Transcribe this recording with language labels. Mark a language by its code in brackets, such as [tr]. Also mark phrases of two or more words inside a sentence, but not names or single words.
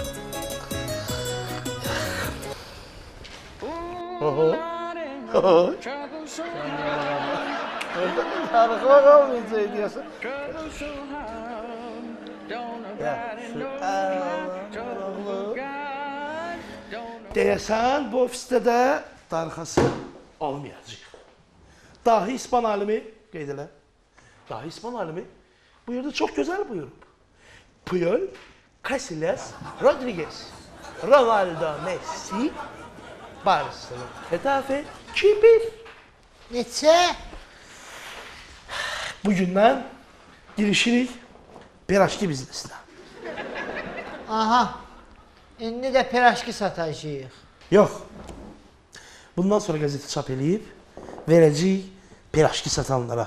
[az] Darıqla qalmayacaq deyəsən. Deyəsən, bu ofisdə də darıxası olmayacaq. Dahi İspan alimi, qeyd elə. [tr] Dahi İspan alimi bu yerde çok güzel buyurup. [az] Puyol, Casillas, Rodriguez, Ronaldo, Messi, Barcelona, Getafe, 2-1. Neçə? Bugündən girişirik piraşki biznesinə. Aha. İndi də piraşki satacağıq. Yox. Bundan sonra gazete çap eləyib, verəcəyik piraşki satanlara.